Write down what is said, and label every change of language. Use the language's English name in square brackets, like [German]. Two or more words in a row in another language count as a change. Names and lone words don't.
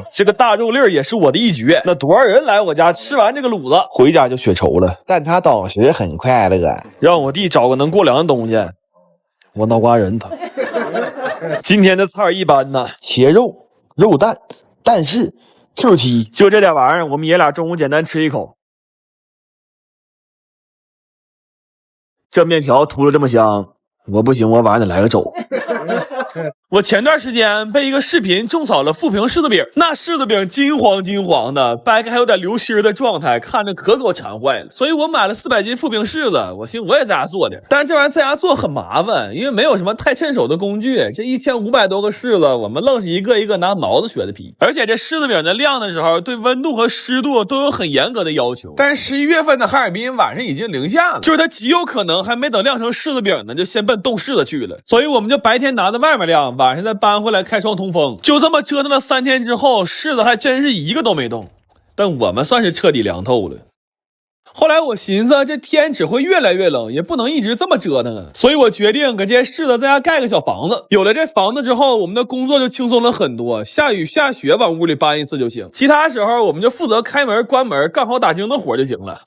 [Chinese] 這個大肉粒兒也是我的一絕。那多少人來我家吃完這個滷子，回家就血稠了。但他倒是很快樂，讓我弟找個能過涼的東西。我腦瓜仁他。今天的菜一般呢，茄肉、肉蛋、蛋式。Q7 就這點玩意兒，我們爺倆中午簡單吃一口。這麵條塗了這麼香，我不行，我晚上得來個粥。我前段時間被一個視頻種草了富平柿子餅，那柿子餅金黃的，掰开還有點流心的狀態，看着可狗饞壞了。所以我買了400斤富平柿子，我寻思我也在家做點。但是這玩意兒在家做很麻煩，因為沒有什麼太趁手的工具。這1500多個柿子，我們愣是一個一個拿毛子削的皮。而且這柿子餅在晾的時候，對溫度和濕度都有很嚴格的要求。但是11月份的哈爾濱晚上已經零下了，就是它極有可能還沒等晾成柿子餅呢，就先奔凍柿子去了。所以我們就白天拿在外面晾，晚上再搬回來開窗通風。就這麼折騰了3天之後，柿子還真是一個都沒動，但我們算是徹底涼透了。後來我尋思這天只會越來越冷，也不能一直這麼折騰啊，所以我決定給這些柿子在家蓋個小房子。有了這房子之後，我們的工作就輕鬆了很多，下雨下雪往屋裡搬一次就行，其他時候我們就負責開門關門幹好打更的活就行了。